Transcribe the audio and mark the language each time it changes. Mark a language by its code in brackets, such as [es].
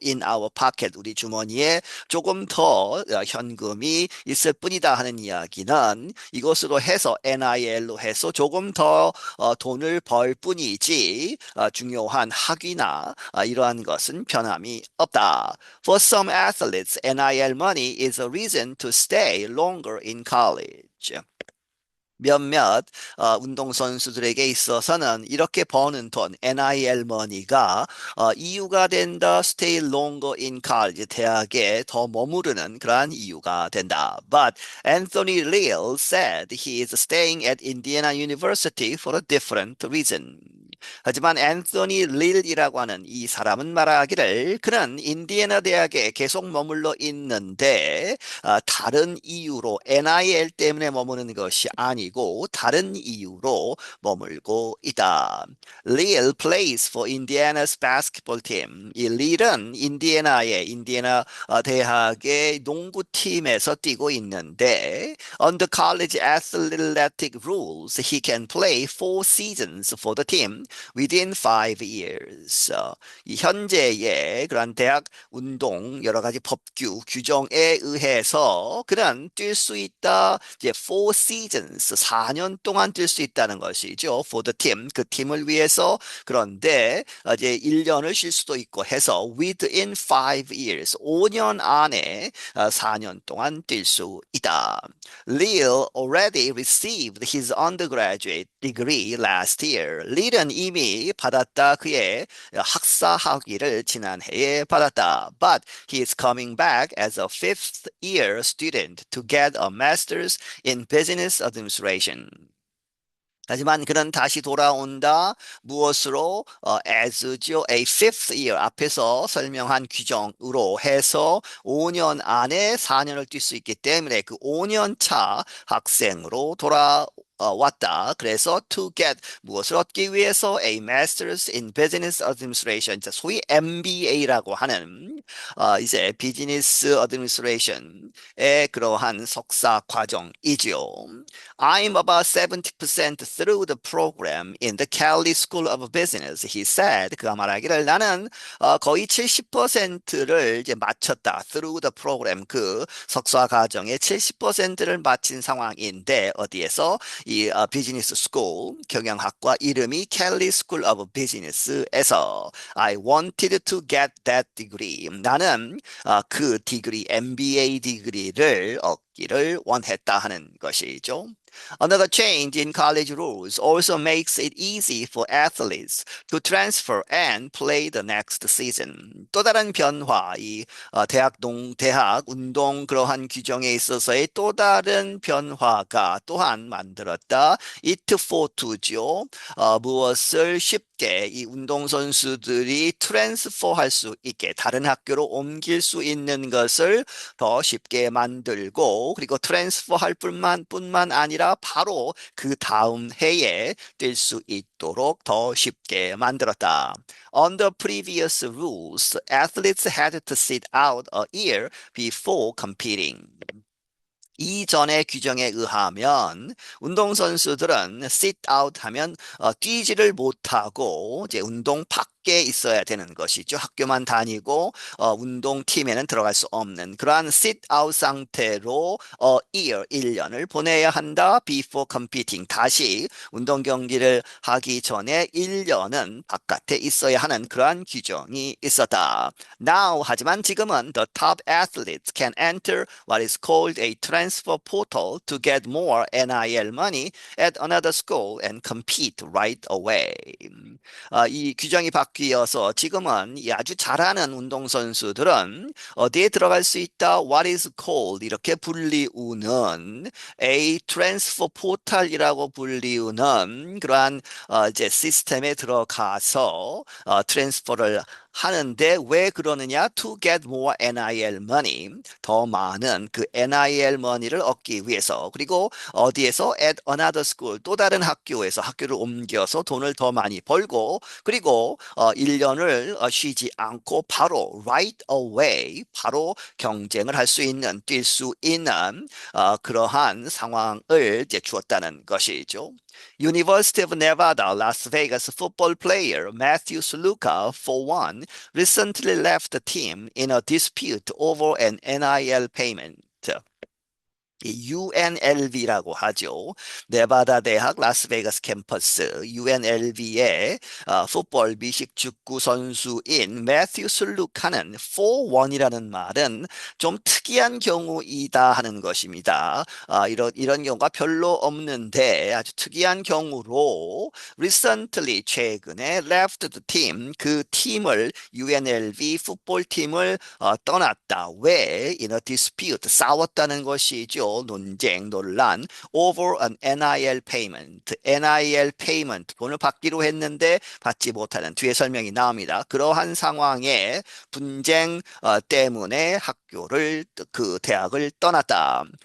[en] In our pocket, [ko] 우리 주머니에 조금 더 현금이 있을 뿐이다 하는 이야기는 이것으로 해서 NIL로 해서 조금 더 돈을 벌 뿐이지 중요한 학위나 이러한 것은 변함이 없다. [en] For some athletes, NIL money is a reason to stay longer in college. [ko] 몇몇 운동선수들에게 있어서는 이렇게 버는 돈, NIL 머니가 이유가 된다. [en] Stay longer in college, [ko] 대학에 더 머무르는 그러한 이유가 된다. [en] But Anthony Leal said he is staying at Indiana University for a different reason. [ko] 하지만 앤서니 릴이라고 하는 이 사람은 말하기를 그는 인디애나 대학에 계속 머물러 있는데 다른 이유로 NIL 때문에 머무는 것이 아니고 다른 이유로 머물고 있다. [en] 릴 plays for Indiana's basketball team. [ko] 이 릴은 인디애나 대학의 농구팀에서 뛰고 있는데 [en] under college athletic rules, he can play 4 seasons for the team within 5 years. [ko] 이 현재의 그런 대학 운동 여러 가지 법규 규정에 의해서 그는 뛸 수 있다. 이제 [en] 4 seasons [ko] 4년 동안 뛸 수 있다는 것이죠. [en] For the team [ko] 그 팀을 위해서. 그런데 이제 1년을 쉴 수도 있고 해서 [en] within 5 years [ko] 5년 안에 4년 동안 뛸 수 있다. [en] Leal already received his undergraduate degree last year. [ko] 릴은 이미 받았다. 그의 학사 학위를 지난해에 받았다. [en] But he is coming back as a fifth year student to get a master's in business administration. [ko] 하지만 그는 다시 돌아온다. 무엇으로? as죠. [en] A fifth year [ko] 앞에서 설명한 규정으로 해서 5년 안에 4년을 뛸 수 있기 때문에 그 5년 차 학생으로 왔다. 그래서 [en] to get [ko] 무엇을 얻기 위해서 [en] a master's in business administration, [ko] 소위 MBA라고 하는 이제 비즈니스 어드미니스트레이션의 그러한 석사 과정이지요. [en] I'm about 70% through the program in the Cali School of Business, he said. [ko] 그가 말하기를 나는 거의 70%를 이제 마쳤다. [en] Through the program, [ko] 그 석사 과정의 70%를 마친 상황인데 어디에서 이 비즈니스 스쿨 경영학과 이름이 Cali School of Business에서 [en] I wanted to get that degree. [ko] 나는 그 디그리, MBA 디그리를 얻기를 원했다 하는 것이죠. [en] Another change in college rules also makes it easy for athletes to transfer and play the next season. [ko] 또 다른 변화, 이 대학 운동 그러한 규정에 있어서의 또 다른 변화가 또한 만들었다. [en] It for to죠. [ko] 무엇을 쉽게 이 운동선수들이 트랜스퍼 할 수 있게 다른 학교로 옮길 수 있는 것을 더 쉽게 만들고 그리고 트랜스퍼 할 뿐만 아니라 바로 그 다음 해에 뛸 수 있도록 더 쉽게 만들었다. [en] Under previous rules, athletes had to sit out a year before competing. [ko] 이전의 규정에 의하면 운동선수들은 [en] sit out [ko] 하면 뛰지를 못하고 이제 운동 밖에 있어야 되는 것이죠. 학교만 다니고 운동팀에는 들어갈 수 없는 그러한 [en] sit out [ko] 상태로 year 1년을 보내야 한다. [en] Before competing [ko] 다시 운동 경기를 하기 전에 1년은 바깥에 있어야 하는 그러한 규정이 있었다. [en] Now [ko] 하지만 지금은 [en] the top athletes can enter what is called a transfer portal to get more NIL money at another school and compete right away. [ko] 이 규정이 바뀌어서 지금은 이 아주 잘하는 운동선수들은 어디에 들어갈 수 있다? [en] What is called [ko] 이렇게 불리우는 [en] a transfer portal [ko] 이라고 불리우는 그러한 이제 시스템에 들어가서 트랜스퍼를 하는데 왜 그러느냐? [en] To get more NIL money. [ko] 더 많은 그 NIL money를 얻기 위해서. 그리고 어디에서? [en] At another school. [ko] 또 다른 학교에서 학교를 옮겨서 돈을 더 많이 벌고 그리고 1년을 쉬지 않고 바로 [en] right away [ko] 바로 경쟁을 할 수 있는 뛸 수 있는 그러한 상황을 이제 주었다는 것이죠. [en] University of Nevada, Las Vegas football player Matthew Sluka, for one, recently left the team in a dispute over an NIL payment. [ko] UNLV라고 하죠. 네바다 대학 라스베가스 캠퍼스 UNLV의 풋볼 미식 축구 선수인 매튜 슬루카는 4-1이라는 말은 좀 특이한 경우이다 하는 것입니다. 이런 경우가 별로 없는데 아주 특이한 경우로 [en] recently [ko] 최근에 [en] left the team [ko] 그 팀을 UNLV 풋볼 팀을 떠났다. 왜? [en] In a dispute [ko] 싸웠다는 것이죠. 논쟁, 논란 [en] over an NIL payment. [ko] NIL payment 돈을 받기로 했는데 받지 못하는 뒤에 설명이 나옵니다. 그러한 상황에 분쟁 때문에 그 대학을 떠났다.